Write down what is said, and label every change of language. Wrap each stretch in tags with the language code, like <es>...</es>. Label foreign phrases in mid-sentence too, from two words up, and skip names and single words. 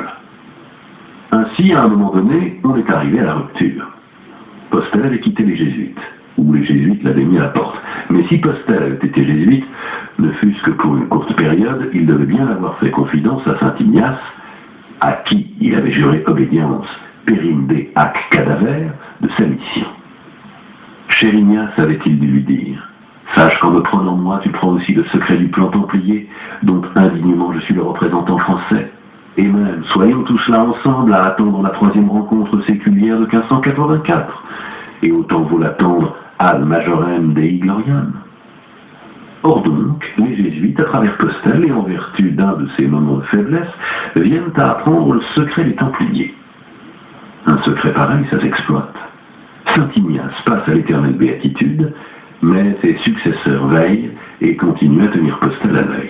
<fr>Ainsi, à un moment donné, on est arrivé à la rupture. Postel avait quitté les jésuites, ou les jésuites l'avaient mis à la porte. Mais si Postel avait été jésuite, ne fût-ce que pour une courte période, il devait bien avoir fait confidence à saint Ignace, à qui il avait juré obédience</fr> <la>périnde ac cadaver</la> <fr>de sa mission. Cher Ignace, avait-il dû lui dire, sache qu'en me prenant moi, tu prends aussi le secret du plan templier, dont indignement je suis le représentant français. Et même, soyons tous là ensemble à attendre la troisième rencontre séculière de 1584. Et autant vaut l'attendre</fr> <la>ad majorem Dei gloriam.</la> <fr>Or donc, les jésuites, à travers Postel et en vertu d'un de ces moments de faiblesse, viennent à apprendre le secret des templiers. Un secret pareil, ça s'exploite. Saint Ignace passe à l'éternelle béatitude, mais ses successeurs veillent et continuent à tenir Postel à l'œil.</fr>